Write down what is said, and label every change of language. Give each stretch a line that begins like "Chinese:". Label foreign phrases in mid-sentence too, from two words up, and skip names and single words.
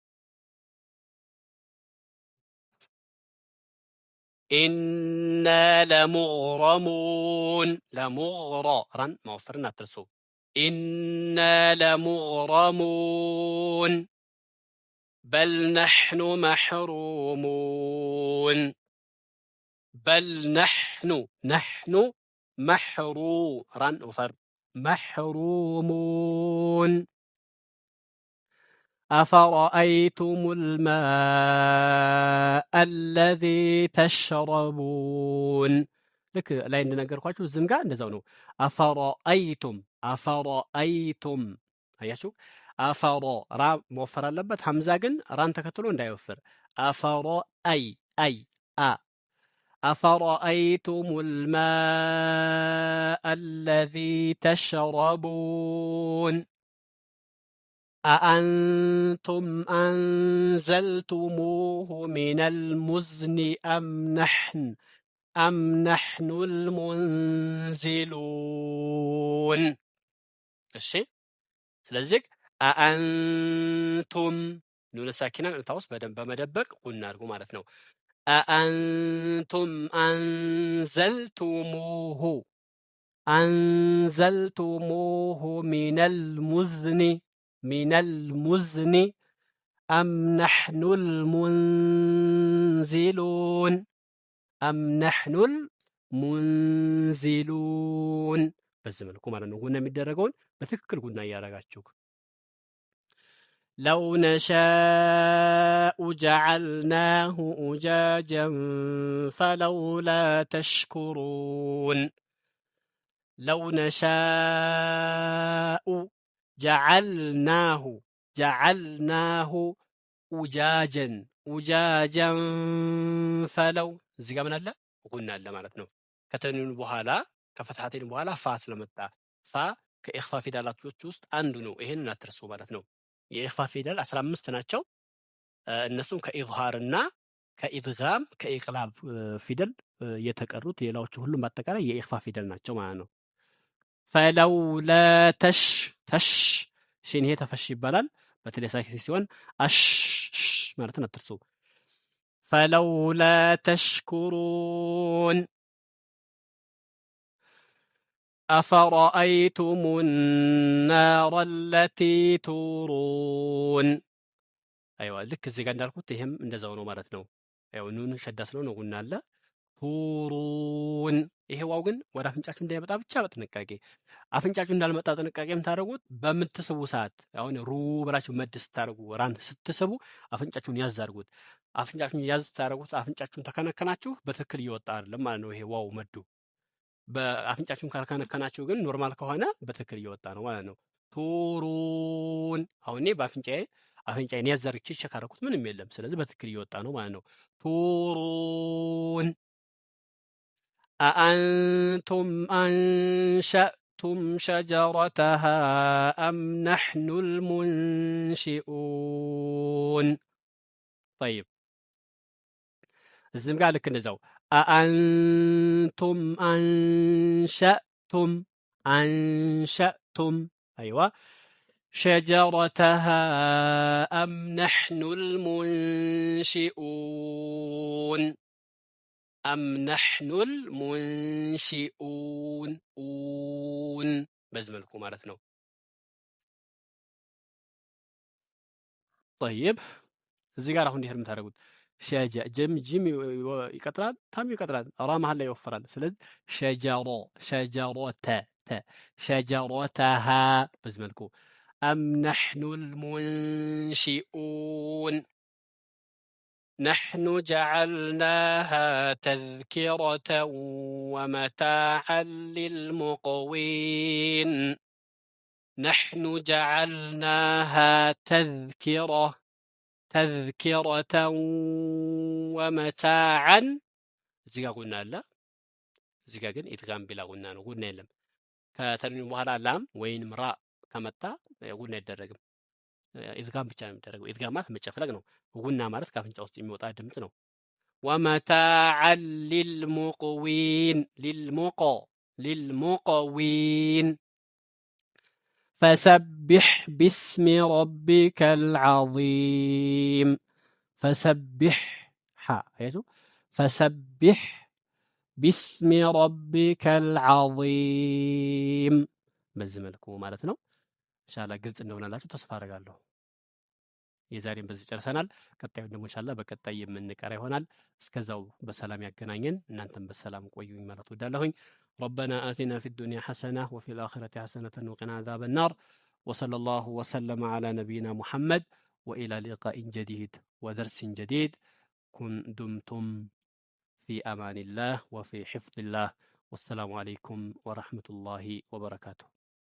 Arabic: إنا لمغرمون لمغر
Amharic: ራን መወፈርን አትርሱ።
Arabic: إنا لمغرمون بل نحن محرومون بل نحن محرو
Amharic: ራን ወፈር
Arabic: መሕሩሙን أفرأيتم الماء الذي تشربون
Amharic: ልክ ላይ እንደነገርኳችሁ እዚህም ጋር እንደዛው ነው።
Arabic: አፈረአይቱም
Amharic: አያችሁ፣ አፈረ ራ መወፈር አለበት። ሐምዛ ግን ራን ተከትሎ እንዳይወፍር።
Arabic: አፈረአይ أفرأيتم الماء الذي تشربون أأنتم أنزلتموه من المزن أم نحن المنزلون الشيء
Amharic: ስለዚህ أأنتم ኑን ሳኪናን እንታውስ በደንብ በመደበቅ ቁና አድርጉ ማለት ነው።
Arabic: أأنتم أنزلتموه من المزن أم نحن
Amharic: المنزلون በዚህ መልኩ ማለት ነው። ጉና የሚደረገውን በትክክል ጉና እያደረጋችሁ
Arabic: لو نشاء جعلناه أجاجا فلولا تشكرون لو نشاء جعلناه أجاجا فلو
Amharic: እዚህ ጋር ምን አለ? ጉና አለ ማለት ነው። ከተንዊን በኋላ ከፈትሐተይን በኋላ ፋ ስለመጣ ፋ ከኢኽፋ ፊደላቶች ውስጥ አንዱ ነው። ይሄንን አትርሱ ማለት ነው። የኢኽፋ ፊደል 15 ናቸው። እነሱም ከኢዝሃርና ከኢድጋም ከኢቅላብ ፊደል የተቀሩት ሌላዎቹ ሁሉም በአጠቃላይ የኢኽፋ ፊደል ናቸው ማለት ነው። ፈለውላ ተሽ ሽን ይሄ ተፈሽ ይባላል። በተለይ ሳኪን ሲሆን አሽ ማለትን አትርሱ። ፈለውላ ተሽኩሩን
Arabic: أفرأيتم النار التي تورون أيوة
Amharic: ልክ እዚህ ጋር እንዳልኩት ይሄም እንደዛው ነው ማለት ነው። ያው ኑን ሸዳ ስለሆነ ጉና አለ። ቱሩን ይሄ ዋው ግን ወደ አፍንጫችሁ እንዳይመጣ ብቻ በጥንቃቄ አፍንጫችሁ እንዳልመጣ ጥንቃቄ የምታደርጉት በምትስቡ ሰዓት አሁን ሩ ብላችሁ መድ ስታደርጉ ራን ስትስቡ አፍንጫችሁን ያዝ አድርጉት። አፍንጫችሁን ያዝ ስታደርጉት አፍንጫችሁን ተከነከናችሁ በትክክል እየወጣ አይደለም ማለት ነው። ይሄ ዋው መዱ በአፍንጫችሁን ካልከነከናችሁ ግን ኖርማል ከሆነ በትክክል እየወጣ ነው ማለት ነው። ቱሩን አሁን እኔ አፍንጫዬን ያዝ አድርጌ ቼክ አደረኩት ምንም የለም። ስለዚህ በትክክል እየወጣ ነው ማለት ነው። ቱሩን
Arabic: أأنتم أنشأتم شجرتها أم نحن المنشئون طيب
Amharic: እዚህም ጋር ልክ እንደዛው
Arabic: أأنتم أنشأتم أيوة شجرتها أم نحن المنشئون
Amharic: أم نحن المنشئون በዚህ መልኩ ማለት ነው። طيب እዚህ ጋር አሁን እንዴት ነው የምታደርጉት? ሸጀ ጅም ይቀጥላል፣ ታም ይቀጥላል፣ ራ መሀል ላይ ይወፈራል። ስለዚህ ሸጀሮተሃ በዚህ መልኩ
Arabic: أم نحن المنشئون نحن جعلناها تذكرة ومتاعا للمقوين نحن جعلناها تذكرة ومتاعا
Amharic: እዚህ ጋር ጉና አለ። እዚህ ጋር ግን ኢድጋም ቢላ ጉና ነው። ጉና የለም። ከተንዊን በኋላ ላም ወይንም ራ ከመጣ ጉና አይደረግም። ኢድጋም ብቻ ነው የሚደረገው። ኢድጋም ማለት መጨፍለቅ ነው። ጉና ማለት ከአፍንጫ ውስጥ የሚወጣ ድምጽ ነው።
Arabic: ومتاعا للمقوين فسبح باسم ربك العظيم فسبح باسم ربك العظيم
Amharic: በዚህ መልኩ ማለት ነው። ኢንሻአላህ ግልጽ እንደሆነላችሁ ተስፋ አደርጋለሁ። የዛሬን በዚህ ጨርሰናል። ቀጣዩ ደግሞ ኢንሻአላህ በቀጣይ የምንቀራ ይሆናል። እስከዛው በሰላም ያገናኘን፣ እናንተም በሰላም ቆዩኝ ማለት ወዳለሁኝ።
Arabic: ربنا آتنا في الدنيا حسنة وفي الآخرة حسنة وقنا عذاب النار وصلى الله وسلم على نبينا محمد وإلى لقاء جديد ودرس جديد دمتم في أمان الله وفي حفظ الله والسلام عليكم ورحمة الله وبركاته.